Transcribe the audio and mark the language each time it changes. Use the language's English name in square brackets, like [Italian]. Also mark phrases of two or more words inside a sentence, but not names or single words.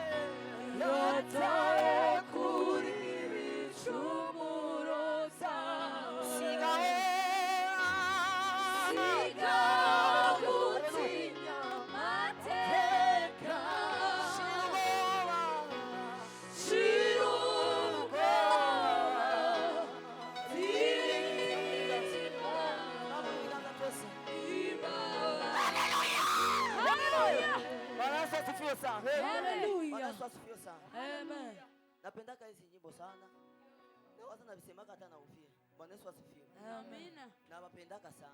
[Swahili] yataye kuri ibicumuro byawe sigahutinya mateka shiruga ririba Amen. Napendaka hizi nyimbo sana. Na watu navisemaka hata na ufie. Bwana Yesu asifiwe. Amina. Na wapendaka sana.